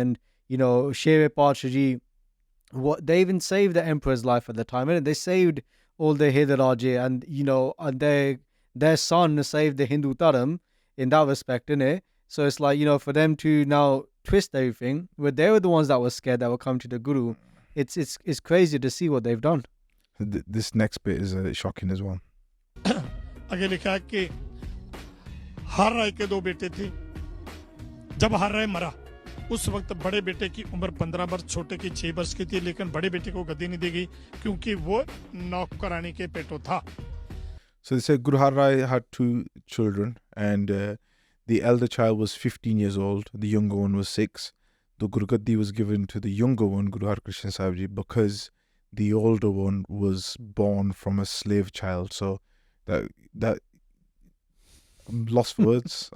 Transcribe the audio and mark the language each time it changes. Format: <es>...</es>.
<en>And Shere Padsha Ji, what they even saved the emperor's life at the time, and they saved all the Hyderraja, and and their son saved the Hindu Dharam in that respect, innit? So it's like, for them to now twist everything, where they were the ones that were scared that were coming to the Guru. It's crazy to see what they've done. This next bit is shocking as well.</en> <hi>आगे लिखा है कि हर राय के 2 बेटे थे. जब हर राय मरा उस वक्त बड़े बेटे की उम्र 15 वर्ष, छोटे की 6 वर्ष की थी, लेकिन बड़े बेटे को गद्दी नहीं दी गई क्योंकि वो नौकरानी के पेटो था.</hi> <en>So they said Guru Har Rai had 2 children, and the elder child was 15 years old. The younger one was 6. The Guru Gaddi was given to the younger one, Guru Har Krishna Sahib Ji, because the older one was born from a slave child. So that I'm lost for words.</en>